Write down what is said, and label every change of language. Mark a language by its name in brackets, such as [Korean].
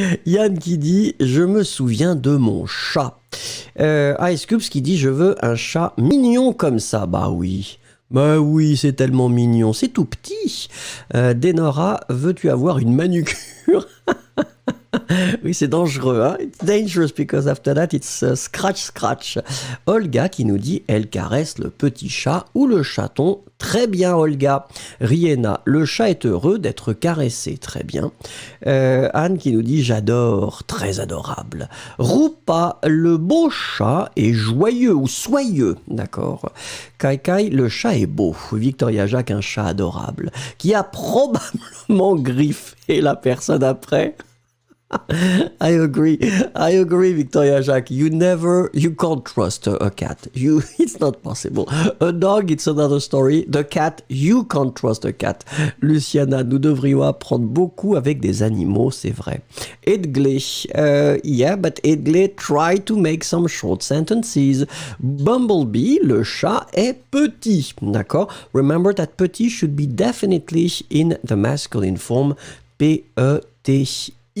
[French] Yann qui dit « Je me souviens de mon chat ». Ice Cubes qui dit « Je veux un chat mignon comme ça ». Bah oui. Bah oui, c'est tellement mignon. C'est tout petit. Denora, veux-tu avoir une manucure? Oui, c'est dangereux, hein? [English] It's dangerous because after that it's scratch. [French] Olga qui nous dit, elle caresse le petit chat ou le chaton. Très bien, Olga. Riena, le chat est heureux d'être caressé. Très bien. Anne qui nous dit, j'adore. Très adorable. Rupa, le beau chat est joyeux ou soyeux. D'accord. Kai, le chat est beau. Victoria Jacques, un chat adorable qui a probablement griffé la personne après. [English] I agree, Victoria Jacques. You can't trust a cat. It's not possible. A dog, it's another story. The cat, you can't trust a cat. [French] Luciana, nous devrions apprendre beaucoup avec des animaux, c'est vrai. [English] Edgley, yeah, but Edgley, try to make some short sentences. [French] Bumblebee, le chat est petit, d'accord? [English] Remember that petit should be definitely in the masculine form, P-E-T-I.